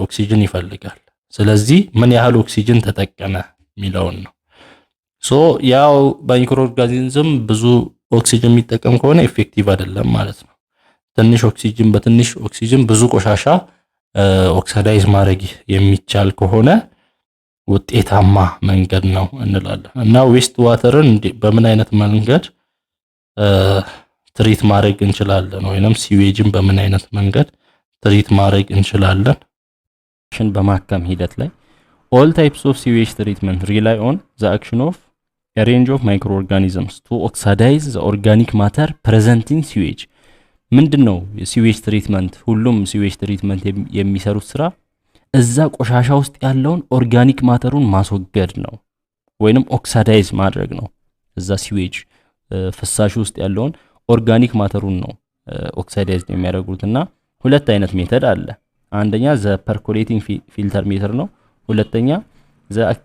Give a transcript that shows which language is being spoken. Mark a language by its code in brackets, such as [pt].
[am] ኦክሲጅን ይፈልጋል። ስለዚህ ምን ያህል ኦክሲጅን ተጠቀመ የሚለውን ነው። ሶ ያው ማይክሮ ኦርጋኒዝም ብዙ ኦክሲጅን የሚጠቀም ከሆነ ኢፌክቲቭ አይደለም ማለት ነው። ትንሽ ኦክሲጅን በትንሽ ኦክሲጅን ብዙ ቆሻሻ ኦክሳዳይዝ ማድረግ የሚቻል ከሆነ ውጤታማ መንገድ ነው እንላለን። እና ዌስት ዋተርን በምን አይነት መንገድ ትሪት ማድረግ እንችላለን ወይንም ሲዌጅን በምን አይነት መንገድ ትሪት ማድረግ እንችላለን? በማከም ሂደት ላይ [en] all types of sewage treatment rely on the action of a range of microorganisms to oxidize the organic matter present in sewage። [am] ምንድነው የሲዌጅ ትሪትመንት? ሁሉም ሲዌጅ ትሪትመንት የሚሰሩት ስራ እዛ ቆሻሻ ውስጥ ያለውን ኦርጋኒክ ማተሩን ማስወገድ ነው ወይንም ኦክሳዳይዝ ማድረግ ነው። እዛ ሲዌጅ ፍሳሽ ውስጥ ያለውን ኦርጋኒክ ማተሩን ነው ኦክሳዳይዝ የሚያደርጉትና ሁለት አይነት ሜተድ አለ። አንደኛ ዘ ፐርኮሌቲንግ ፊልተር ሜተድ ነው። ሁለተኛ ዘ